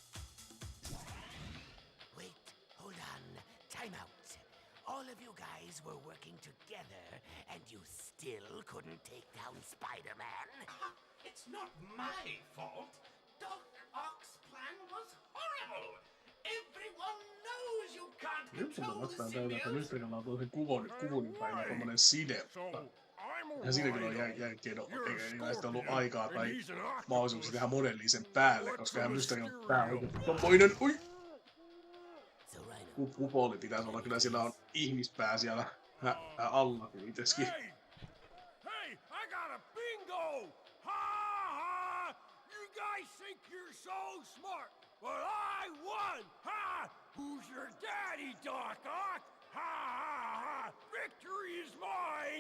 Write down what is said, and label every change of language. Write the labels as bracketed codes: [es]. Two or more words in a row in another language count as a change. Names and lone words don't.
[en] Wait, hold on. Time out. All of you guys were working together, and you still couldn't take down Spider-Man? It's not my fault. Doc Ock's plan was horrible. Everyone knows you can't [fi] Nyt on [en] control the [fi] vastaan täytä, että [en] symbiote. [fi] nyt on tosi kuvun päivä tommonen side. Ja siinäkin on jälkeen ei sitä ollut aikaa tai mahdollisuuksia tehdä modellia sen päälle, koska hän Mysterin pää on tommoinen. Ui! Kupoli pitäisi olla, kyllä siellä on ihmispää siellä alla itsekin. [en] Hey, I got a bingo! Ha! You guys think you're so smart, but I won! Ha! Who's your daddy, Doc Ock? Ha! Victory is mine!